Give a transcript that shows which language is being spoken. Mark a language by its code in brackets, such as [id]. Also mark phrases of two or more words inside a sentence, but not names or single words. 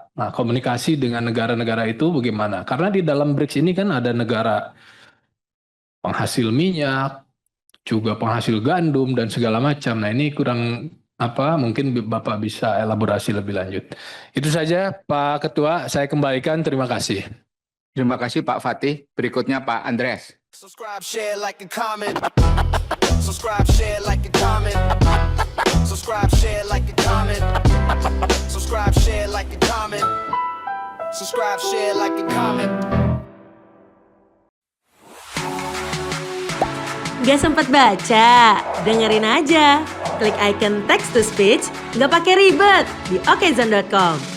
[id] Nah, komunikasi dengan negara-negara itu bagaimana? Karena di dalam BRICS ini kan ada negara penghasil minyak, juga penghasil gandum dan segala macam. Nah, ini kurang mungkin Bapak bisa elaborasi lebih lanjut. Itu saja Pak Ketua, saya kembalikan, terima kasih. Terima kasih Pak Fatih. Berikutnya Pak Andreas. [en] Subscribe, share, like, and comment. Subscribe, share, like, and comment. Subscribe, share, like, and comment. Subscribe, share, like, and comment. Subscribe, share, like, and comment. [id] Gak sempet baca? Dengerin aja. Klik icon [en] text to speech, [id] gak pakai ribet di okezone.com.